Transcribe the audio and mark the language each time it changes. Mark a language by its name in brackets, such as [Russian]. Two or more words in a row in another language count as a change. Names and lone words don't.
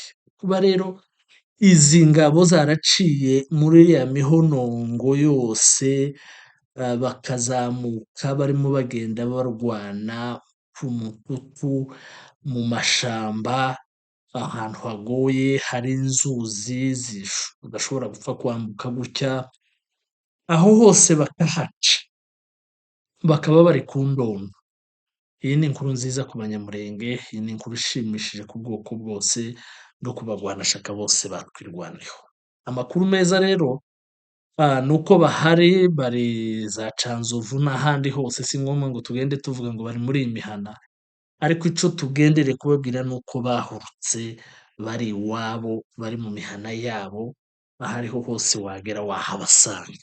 [Rundi] Kuba rero izi ngabo zaraciye muri iriya mihonongo yose, bakazamuka barimo bagenda barwana ku mututu, mu mashamba, ahantu hagoye hari inzuzi udashobora gupfa kwambuka gutya, aho hose bakahaca, bakaba bari ku Ndondo. Iyi ni inkuru nziza ku Banyamulenge, iyi ni inkuru ishimishije ku bwoko bwose no ku bagwanashyaka bose batwirwaneho. Amakuru meza rero ni uko bahari, bari za Canzovu n'ahandi hose, si ngombwa ngo tugende tuvuga ngo bari muri iyi mihana, ariko ico tugendereye kubabwira ni uko bahurutse bari iwabo, bari mu mihana yabo, aho ariho hose wagera wahabasanga.